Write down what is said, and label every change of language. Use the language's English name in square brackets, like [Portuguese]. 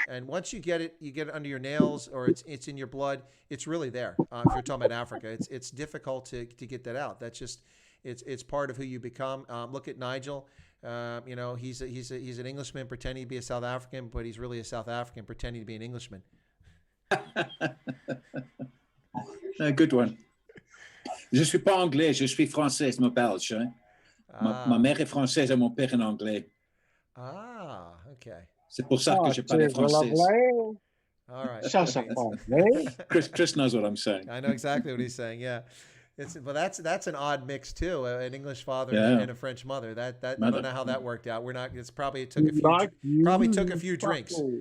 [English] And once you get it under your nails, or it's in your blood, it's really there. If you're talking about Africa, it's difficult to get that out. That's just it's part of who you become. Look at Nigel. You know, he's an Englishman pretending to be a South African, but he's really a South African pretending to be an Englishman. Good one. [French] Je suis pas anglais, je suis français, mon belge. Hein? Ma mère est française et mon père est anglais. [English] Ah, okay. [French] C'est pour ça que je parle français. [English] All right. Chris knows what I'm saying. I know exactly what he's saying. Yeah. But that's an odd mix too. An English father and a French mother. That I don't know how that worked out. We're not. It's probably took a few drinks.